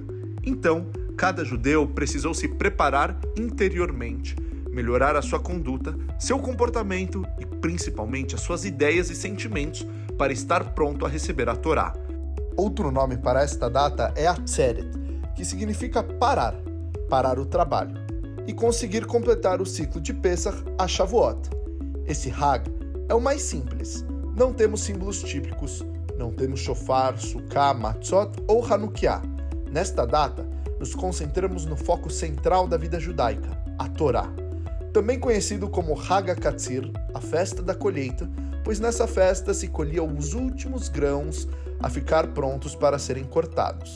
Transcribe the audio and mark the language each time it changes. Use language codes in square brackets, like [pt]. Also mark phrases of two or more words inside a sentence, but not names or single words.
[pt] Então, cada judeu precisou se preparar interiormente, melhorar a sua conduta, seu comportamento e principalmente as suas ideias e sentimentos para estar pronto a receber a Torá. Outro nome para esta data é Atzeret, que significa parar o trabalho. e conseguir completar o ciclo de Pesach a Shavuot. Esse Hag é o mais simples. Não temos símbolos típicos, não temos shofar, sukkah, matzot ou Hanukkah. Nesta data, nos concentramos no foco central da vida judaica, a Torá. Também conhecido como [he] חג הקציר, [pt] a festa da colheita, pois nessa festa se colhia os últimos grãos a ficar prontos para serem cortados.